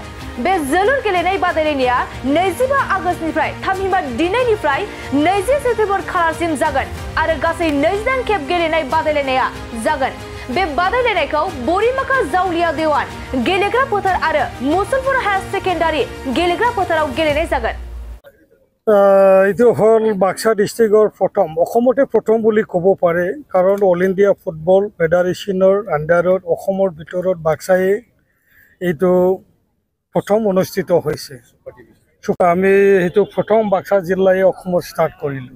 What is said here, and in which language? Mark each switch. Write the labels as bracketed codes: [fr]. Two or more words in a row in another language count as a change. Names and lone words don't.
[brx] बे जोलुर गेलेनाय बादायलायनाया 25 आगस्तनिफ्राय थामहिनबा दिनैनिफ्राय 20 सेप्तेम्बर खालारसिम जागोन आरो गासै 29 खेब गेलेनाय बादायलायनाया जागोन। बे बादायलायनायखौ बरिमाखा जावलिया देवान गेलेग्रा फोथार आरो मुसलपुर हायार सेकेन्डारि गेलेग्रा फोथाराव गेलेनाय जागोन। [as] এইটো হল বাক্সা ডিস্ট্রিক্টৰ প্ৰথম বুলি ক'ব পাৰে, কাৰণ অল ইণ্ডিয়া ফুটবল ফেডাৰেশ্যনৰ আণ্ডাৰত অসমৰ ভিতৰত বাক্সাই এইটো প্ৰথম অনুষ্ঠিত হৈছে। আমি সেইটো প্ৰথম বাক্সা জিলায় অসমৰ ষ্টাৰ্ট কৰিলোঁ।